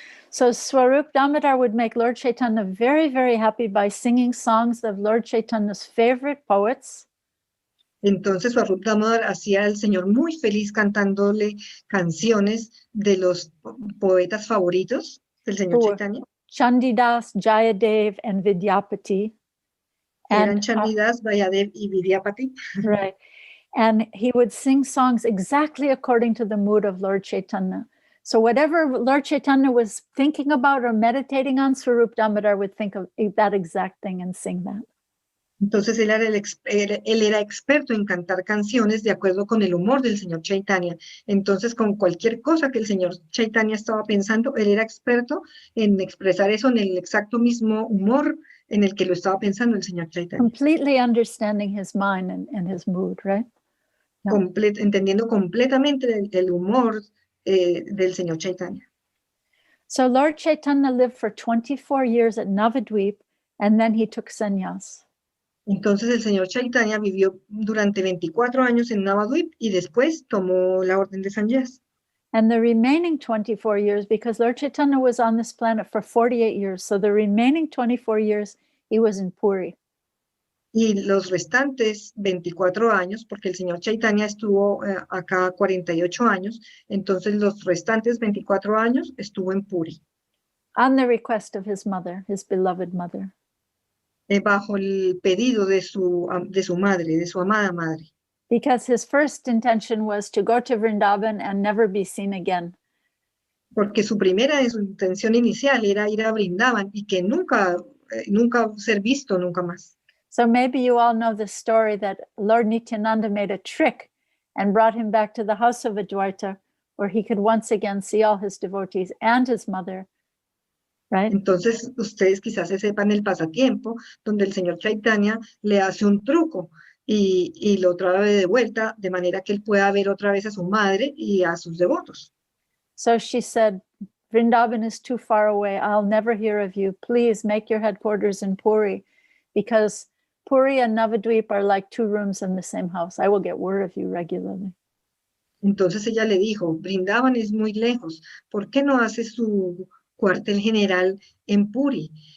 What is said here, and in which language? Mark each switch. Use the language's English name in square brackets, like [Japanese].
[English] So Swarup Damodar would make Lord Chaitanya very, very happy by singing songs of Lord Chaitanya's favorite poets. [Spanish] Entonces Swarup Damodar hacía al Señor muy feliz cantándole canciones de los poetas favoritos del señor Chaitanya. [English] Chandidas, Jayadev, and Vidyapati. [Spanish] Eran Chandidas, Jayadev y Vidyapati. [English] Right. And he would sing songs exactly according to the mood of Lord Chaitanya. So whatever Lord Chaitanya was thinking about or meditating on, Swarup Damodar would think of that exact thing and sing that. [Spanish] Entonces él era experto en cantar canciones de acuerdo con el humor del señor Chaitanya. Entonces con cualquier cosa que el señor Chaitanya estaba pensando, él era experto en expresar eso en el exacto mismo humor en el que lo estaba pensando el señor Chaitanya. [English] Completely understanding his mind and his mood, right? Yeah. [Spanish] Entendiendo completamente el humor del señor Chaitanya. [English] So Lord Chaitanya lived for 24 years at Navadvip, and then he took sannyas. [Spanish] Entonces el señor Chaitanya vivió durante 24 años en Navadvip y después tomó la orden de sannyas. [English] And the remaining 24 years, because Lord Chaitanya was on this planet for 48 years, so the remaining 24 years he was in Puri. [Spanish] Y los restantes 24 años, porque el señor Chaitanya estuvo acá 48 años, entonces los restantes 24 años estuvo en Puri. [English] On the request of his mother, his beloved mother. [Spanish] bajo el pedido de su madre, de su amada madre. [English] Because his first intention was to go to Vrindavan and never be seen again. [Spanish] Porque su intención inicial era ir a Brindavan y que nunca ser visto nunca más. [English] So maybe you all know the story that Lord Nityananda made a trick and brought him back to the house of Adwaita, where he could once again see all his devotees and his mother, right? [Spanish] Entonces, ustedes quizás se sepan el pasatiempo donde el señor Chaitanya le hace un truco y lo trae de vuelta de manera que él pueda ver otra vez a su madre y a sus devotos. [English] So she said, Vrindavan is too far away. I'll never hear of you. Please make your headquarters in Puri, because Puri and Navadvip are like two rooms in the same house. I will get word of you regularly. [Spanish] Entonces ella le dijo, Brindavan es muy lejos, ¿por qué no hace su cuartel general en Puri?